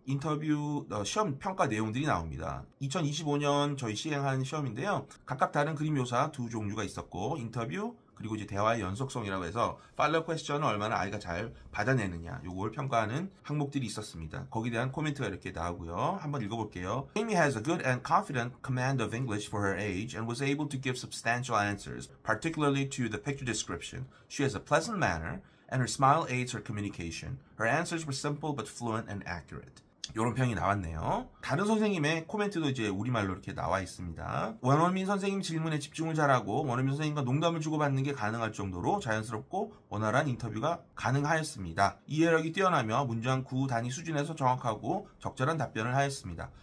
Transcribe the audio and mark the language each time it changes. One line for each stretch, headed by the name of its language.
Korean: 인터뷰 시험 평가 내용들이 나옵니다. 2025년 저희 시행한 시험인데요. 각각 다른 그림 묘사 두 종류가 있었고, 인터뷰 그리고 이제 대화의 연속성이라고 해서 팔로우 퀘스천을 얼마나 아이가 잘 받아내느냐, 요걸 평가하는 항목들이 있었습니다. 거기에 대한 코멘트가 이렇게 나오고요. 한번 읽어볼게요.
English: Amy has a good and confident command of English for her age and was able to give substantial answers, particularly to the picture description. She has a pleasant manner and her smile aids her communication. Her answers were simple but fluent and accurate.
Korean: 이런 평이 나왔네요. 다른 선생님의 코멘트도 이제 우리말로 이렇게 나와 있습니다. 원어민 선생님 질문에 집중을 잘하고 원어민 선생님과 농담을 주고받는 게 가능할 정도로 자연스럽고 원활한 인터뷰가 가능하였습니다. 이해력이 뛰어나며 문장 구후 단위 수준에서 정확하고 적절한 답변을 하였습니다.